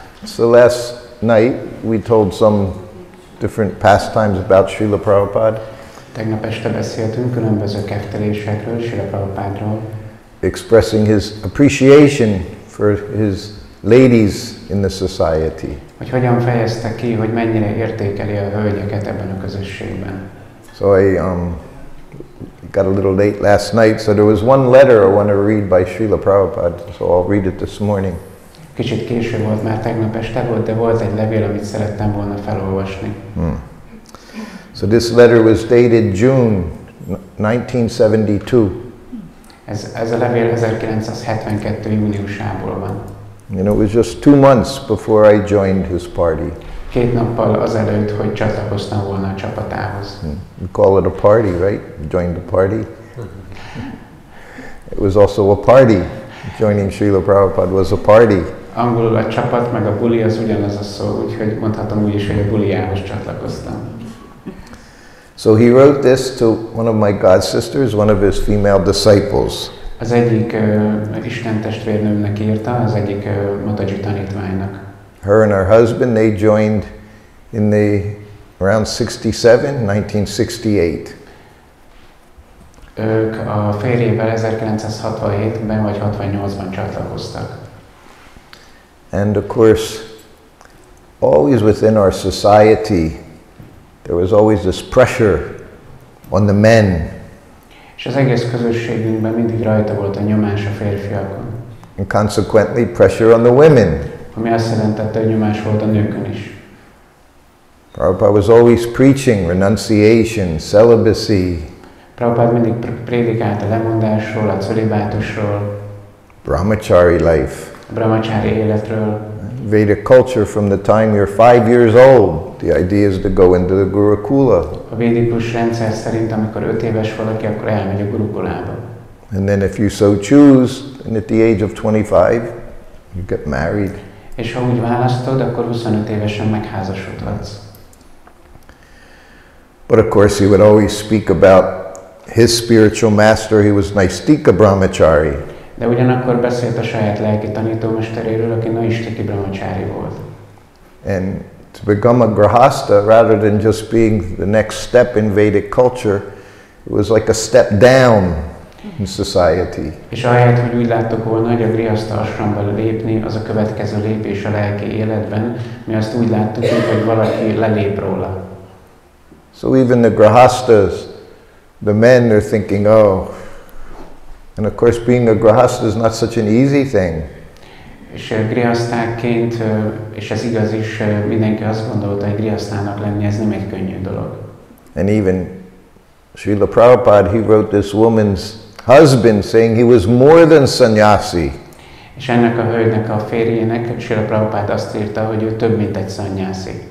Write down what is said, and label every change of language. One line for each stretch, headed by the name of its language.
English: So last night we told some different pastimes about Srila Prabhupada.
Hungarian: Tegnap este beszéltünk különböző kettelésekről, Srila Prabhupádról.
English: Expressing his appreciation for his ladies in the society.
Hungarian: Hogy hogyan fejezte ki, hogy mennyire értékeli a hölgyeket ebben a közösségben.
English: So I got a little late last night, so there was one letter I want to read by Srila Prabhupada, so I'll read it this morning.
Hungarian: Kicsit késő volt, már tegnap este volt, de volt egy levél, amit szerettem volna felolvasni.
English: So this letter was dated June 1972.
Hungarian: Ez a levél 1972. júniusából van.
English: And it was just 2 months before I joined his party.
Hungarian: 2 nappal azelőtt, hogy csatlakoztam volna a csapatához.
English: You call it a party, right? You joined the party. It was also a party. Joining Srila Prabhupada was a party.
Hungarian: Angolul a csapat meg a buli az ugyanaz a szó, úgyhogy mondhatom úgy is, hogy a buliához csatlakoztam.
English: So he wrote this to one of my god sisters, one of his female disciples.
Hungarian: Az egyik Isten testvérnőmnek írta, az egyik Mataji tanítványnak.
English: Her and her husband, they joined in the around 1968.
Hungarian: Ők a férjével 1967-ben vagy 68-ban csatlakoztak.
English: And of course, always within our society, there was always this pressure on the men.
Hungarian: És az egész közösségünkben mindig rajta volt a nyomás a férfiakon.
English: And consequently, pressure on the women.
Hungarian: Ami azt jelentette, hogy nyomás volt a nőkön is.
English: Prabhupada was always preaching renunciation, celibacy.
Hungarian: Prabhupada mindig prédikált a lemondásról, a cölibátusról,
English: brahmachari life.
Hungarian: A brahmachari életről.
English: Vedic culture, from the time you're 5 years old, the idea is to go into the Gurukula.
Hungarian: A védikus rendszer szerint, amikor 5 éves valaki, akkor elmegy a Gurukulába.
English: And then if you so choose, and at the age of 25, you get married.
Hungarian: És ha úgy választod, akkor 25 évesen megházasodhatsz.
English: But of course, he would always speak about his spiritual master. He was Naistika Brahmachari.
Hungarian: De ugyanakkor beszélt a saját lelki tanítómesteréről, aki Naistiki Brahmachari volt.
English: And to become a grahasta, rather than just being the next step in Vedic culture, it was like a step down in society.
Hungarian: És ahelyett, hogy úgy láttuk volna, hogy a grihasta asramba lépni, az a következő lépés a lelki életben, mi azt úgy láttuk, hogy valaki lelép róla.
English: So even the grahastas, the men, are thinking, oh, and of course being a grahasta is not such an easy thing.
Hungarian: És grihasztákként, és ez igaz is, mindenki azt gondolta, hogy grihasztának lenni, ez nem egy könnyű dolog.
English: And even Srila Prabhupada, he wrote this woman's husband saying he was more than sannyasi.
Hungarian: És ennek a hölgynek, a férjének, Srila Prabhupada azt írta, hogy ő több, mint egy sannyasi.